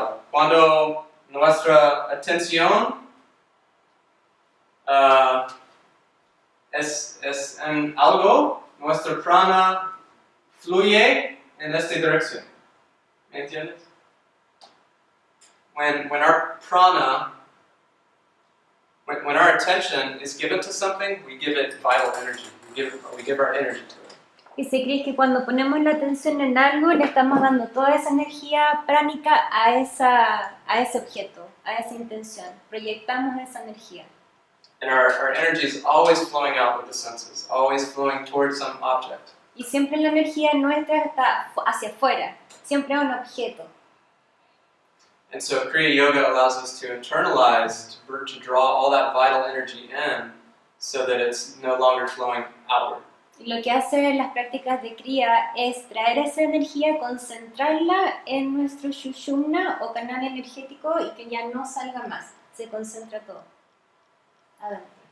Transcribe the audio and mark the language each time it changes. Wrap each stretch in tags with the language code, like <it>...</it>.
<es>Cuando nuestra atención es en algo, nuestra prana fluye en esta dirección. ¿Me entiendes?</es> <en>When our prana, when our attention is given to something, we give it vital energy. We give our energy to it.</en> <es>Y se cree que cuando ponemos la atención en algo, le estamos dando toda esa energía pránica a ese objeto, a esa intención. Proyectamos esa energía.</es> <en>And our energy is always flowing out with the senses, always flowing towards some object.</en> <es>Y siempre la energía nuestra está hacia afuera, siempre a un objeto.</es> <en>And so Kriya Yoga allows us to internalize, to draw all that vital energy in, so that it's no longer flowing outward.</en> <es>Y lo que hace las prácticas de Kriya es traer esa energía, concentrarla en nuestro Shushumna o canal energético y que ya no salga más, se concentra todo. Adelante.</es>